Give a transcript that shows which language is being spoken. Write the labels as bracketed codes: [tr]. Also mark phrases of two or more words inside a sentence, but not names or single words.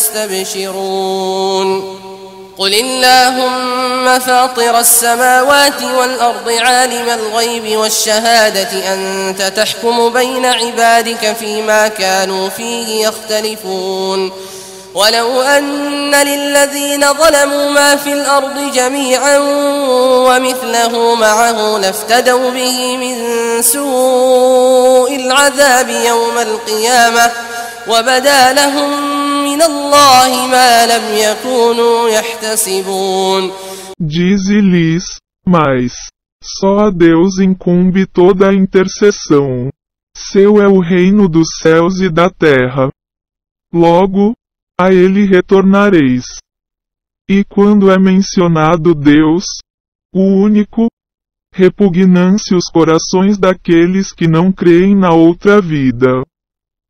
[ar] يستبشرون قل اللهم فاطر السماوات والأرض عالم الغيب والشهادة أنت تحكم بين عبادك فيما كانوا فيه يختلفون ولو أن للذين ظلموا ما في الأرض جميعا ومثله معه لافتدوا به من سوء العذاب يوم القيامة وبدا لهم من الله ما لم يكونوا يحتسبون. [pt] Dize-lhes, mas, só a Deus incumbe toda a intercessão. Seu é o reino dos céus e da terra. Logo, a ele retornareis. E quando é mencionado Deus, o único, repugnam-se os corações daqueles que não creem na outra vida.